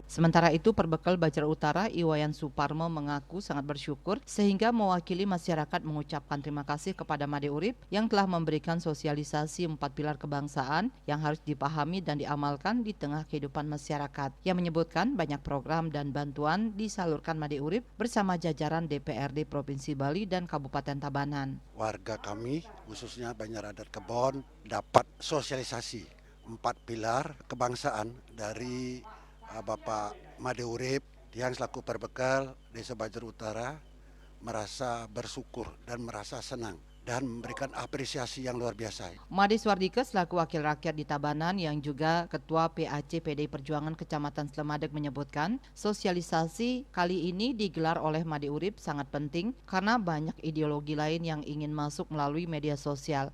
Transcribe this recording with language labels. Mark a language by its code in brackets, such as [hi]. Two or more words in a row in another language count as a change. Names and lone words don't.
[id] Sementara itu, Perbekal Bajra Utara Iwayan Suparmo mengaku sangat bersyukur sehingga mewakili masyarakat mengucapkan terima kasih kepada Made Urip yang telah memberikan sosialisasi 4 pilar kebangsaan yang harus dipahami dan diamalkan di tengah kehidupan masyarakat. Yang menyebutkan banyak program dan bantuan disalurkan Made Urip bersama jajaran DPRD Provinsi Bali dan Kabupaten Tabanan. Warga kami, khususnya Banjar Adat Kebon, dapat sosialisasi 4 pilar kebangsaan dari Bapak Made Urip yang selaku Perbekal Desa Bajra Utara, merasa bersyukur dan merasa senang dan memberikan apresiasi yang luar biasa. Made Swardika selaku wakil rakyat di Tabanan yang juga ketua PAC PDI Perjuangan Kecamatan Slemadeg menyebutkan sosialisasi kali ini digelar oleh Made Urip sangat penting karena banyak ideologi lain yang ingin masuk melalui media sosial.